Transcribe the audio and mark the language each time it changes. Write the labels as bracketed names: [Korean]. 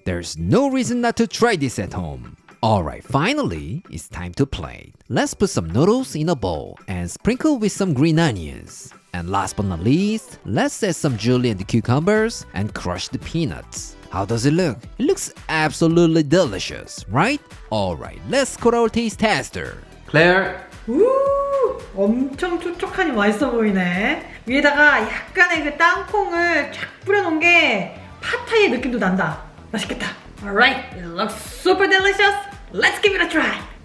[English] There's no reason not to try this at home. Alright, finally, it's time to plate. Let's put some noodles in a bowl and sprinkle with some green onions. And last but not least, let's add some julienne cucumbers and crush the peanuts. How does it look? It looks absolutely delicious, right? Alright, let's call our taste tester. Claire. [Korean] 엄청 촉촉하니 맛있어 보이네. 위에다가 약간의 그 땅콩을 쫙 뿌려놓은 게 팟타이의 느낌도 난다. 맛있겠다. [English] Alright, it looks super delicious. Let's give it a try.